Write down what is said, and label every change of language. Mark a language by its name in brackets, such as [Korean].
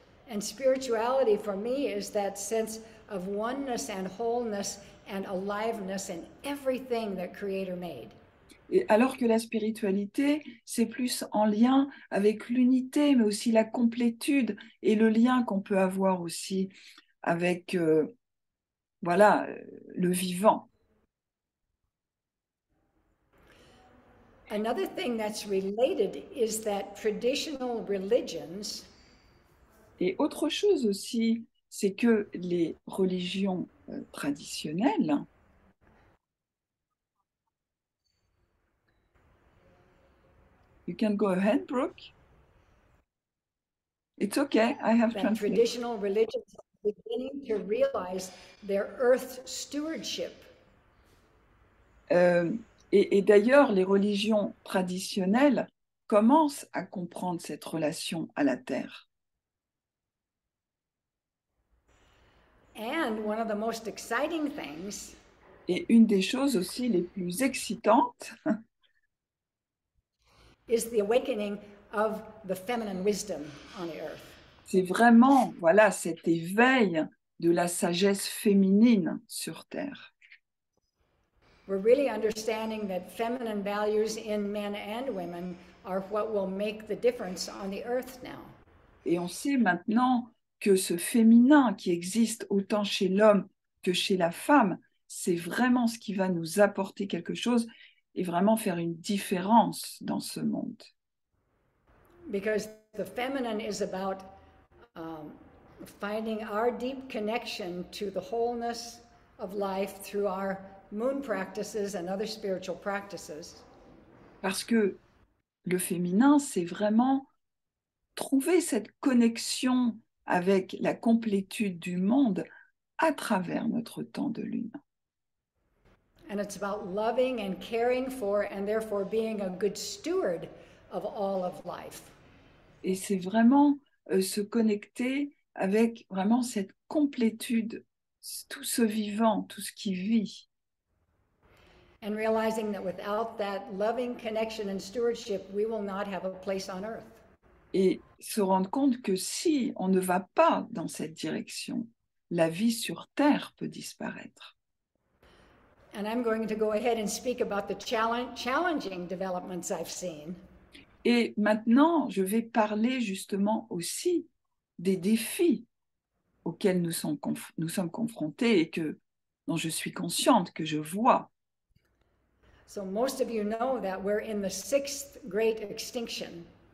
[English] And spirituality for me is that sense of oneness and wholeness and aliveness in everything that Creator made. [French] Et alors que la spiritualité, c'est plus en lien avec l'unité, mais aussi la complétude et le lien qu'on peut avoir aussi avec le vivant. [English] Another thing that's related is that traditional religions [French] Et autre chose aussi, c'est que les religions traditionnelles, [English] you can go ahead, Brooke. It's okay, I have that translated. traditional religions are beginning to realize their earth stewardship. [French] Et d'ailleurs, les religions traditionnelles commencent à comprendre cette relation à la terre. [English] And one of the most exciting things [French] Et une des choses aussi les plus excitantes, [English] is the awakening of the feminine wisdom on the earth. [French] c'est vraiment cet éveil de la sagesse féminine sur terre. [English] We're really understanding that feminine values in men and women are what will make the difference on the earth now. [French] Et on sait maintenant que ce féminin qui existe autant chez l'homme que chez la femme, c'est vraiment ce qui va nous apporter quelque chose et vraiment faire une différence dans ce monde. [English] Because the feminine is about finding our deep connection to the wholeness of life through our moon practices and other spiritual practices. [French] Parce que le féminin, c'est vraiment trouver cette connexion avec la complétude du monde à travers notre temps de lune. [English] And it's about loving and caring for and therefore being a good steward of all of life. [French] Et c'est vraiment se connecter avec vraiment cette complétude, tout ce vivant, tout ce qui vit. [English] And realizing that without that loving connection and stewardship, we will not have a place on earth. [French] Et se rendre compte que si on ne va pas dans cette direction, la vie sur Terre peut disparaître. [English] And I'm going to go ahead and speak about the challenging developments I've seen. [French] Et maintenant, je vais parler justement aussi des défis auxquels nous sommes confrontés et dont je suis consciente, que je vois. [English] So most of you know that we're in the 6th great extinction.